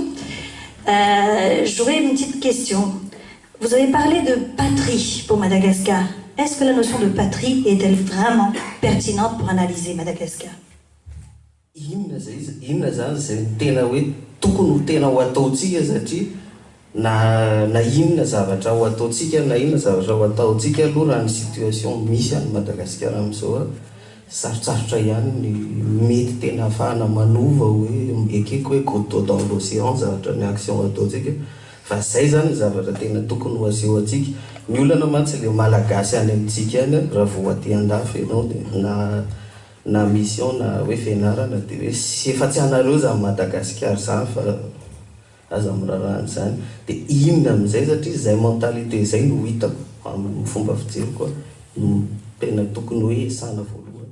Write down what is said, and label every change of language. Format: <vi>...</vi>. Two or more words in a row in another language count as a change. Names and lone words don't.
<fr>J'aurais une petite question. Vous avez parlé de patrie pour Madagascar. Est-ce que la notion de patrie est-elle vraiment pertinente pour analyser Madagascar?</fr> <mg>Inona zany izay tena hoe tokony ho tena ho ataontsika satria na inona zavatra ho ataontsika na inona zavatra ho ataontsika aloha raha ny situation misy any Madagasikara amin'izao sarotsarotra ihany ny mety tena ahafahana manova hoe ekeko hoe</mg> <fr>couteau dans l'océan</fr> <mg>zavatra ny action ataontsika fa zay zany zavatra tena tokony ho aseho antsika ny olana mantsy le malagasy any amintsika any raha vao aty andafy ianao na mission na hoe fianarana dia hoe sy efa tsy anareo zany Madagasikara zany fa aza mirarahany zany dia inona amin'izay satria zay mentalité zay no hitako amin'ny fomba fijery koa tena tokony hoe esana voalohany.</mg>